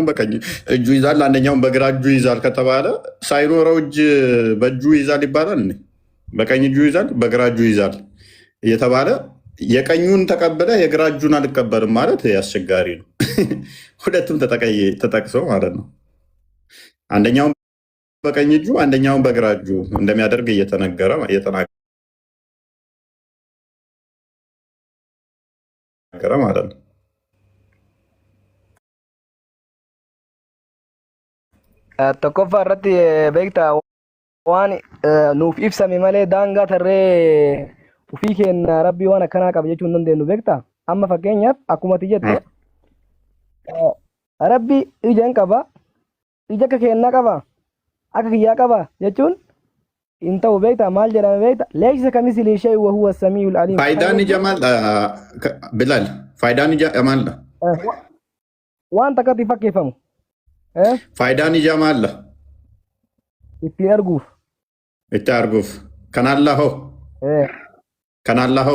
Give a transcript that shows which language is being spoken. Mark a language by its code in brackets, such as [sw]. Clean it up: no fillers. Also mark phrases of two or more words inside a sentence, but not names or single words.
[am] በቀኝ እጁ ይዛል፣ አንደኛውን በግራ እጁ ይዛል ከተባለ ሳይኖረው እጅ በእጁ ይዛል ይባላል። በቀኝ እጁ ይዛል፣ በግራ እጁ ይዛል እየተባለ የቀኙን ተቀብለ የግራ እጁን አልቀበልም ማለት አስቸጋሪ ነው። ሁለቱም ተጠቅሰው ማለት ነው። አንደኛውን በቀኝ እጁ አንደኛውን በግራ እጁ እንደሚያደርግ እየተናገረ ማለት ነው። [om] tokkoffaa irratti beektaa waan nuuf ibsame malee daangaa tarree ufii keenya rabbii waan akkanaa qaba jechuu hin dandeenyu beektaa. Amma fakkeenyaaf akkuma ati jette rabbi ija hin qaba, ija akka kennaa qaba, akka kiyyaa qaba jechuun hin ta'u beektaa. Maal jedhame beektaa? [ar] ليس كمثله شيء وهو السميع العليم. [om] Faayidaan ija maal Bilaal? Faayidaan ija maal? Waan takkatti fakkeeffamu. Faayidaan ija maal? Ittiin arguuf. Itti arguuf. Kanaan lahoo? Kanaan lahoo?